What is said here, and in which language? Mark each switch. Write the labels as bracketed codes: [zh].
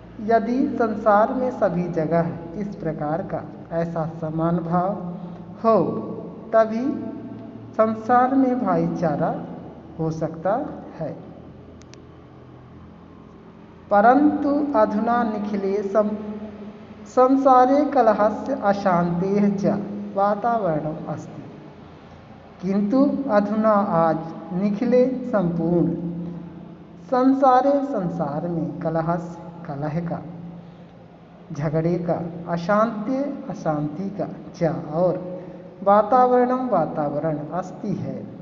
[hi] यदि संसार में सभी जगह इस प्रकार का ऐसा समान भाव हो, तभी संसार में भाईचारा हो सकता है। [sa] परंतु अधुना निखिले संसारे कलहस्य अशांतेः च वातावरणम् अस्ति। [hi] किंतु अधुना आज निखिले संपूर्ण संसार में कलह का, झगड़े का, अशांति का, च और वातावरण अस्ति है।